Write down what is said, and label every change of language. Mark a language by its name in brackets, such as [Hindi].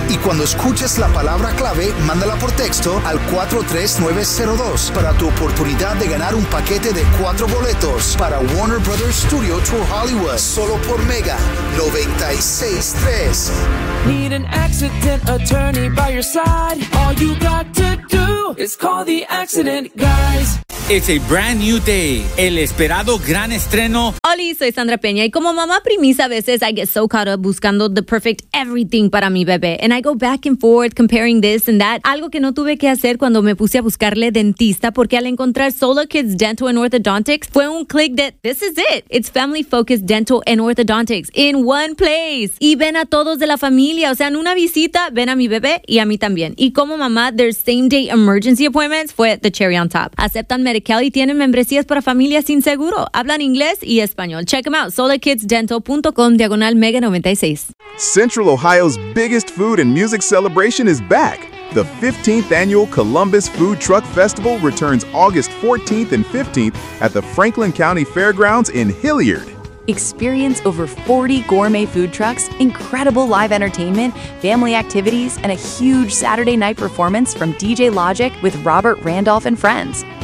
[Spanish] Y cuando escuches la palabra clave, mándala por texto al 43902 para tu oportunidad de ganar un paquete de 4 boletos para Warner Brothers Studio Tour Hollywood solo por Mega 96.3. [English] Need an accident attorney by your side. All you got to do is call the accident guys. It's a brand new day. [Spanish] El esperado gran estreno. Hola, soy Sandra Peña. Y como mamá primiza, a veces [English] I get so caught up [Spanish] buscando [English] the perfect everything [Spanish] para mi bebé. [English] And I go back and forth comparing this and that. [Spanish] Algo que no tuve que hacer cuando me puse a buscarle dentista, porque al encontrar Solo Kids Dental and Orthodontics, fue un click de [English] this is it. It's family-focused dental and orthodontics in one place. [Spanish] Y ven a todos de la familia. O sea, en una visita, ven a mi bebé y a mí también. Y como mamá, [English] their same-day emergency appointments [Spanish] fue [English] the cherry on top. [Spanish] Aceptan Medi-Cal y tienen membresías para familias sin seguro. Hablan inglés y español. [English] Check them out. [Spanish] SolarKidsDental.com/Mega96. [English] Central Ohio's biggest food and music celebration is back. The 15th annual Columbus Food Truck Festival returns August 14th and 15th at the Franklin County Fairgrounds in Hilliard. Experience over 40 gourmet food trucks, incredible live entertainment, family activities, and a huge Saturday night performance from DJ Logic with Robert Randolph and friends.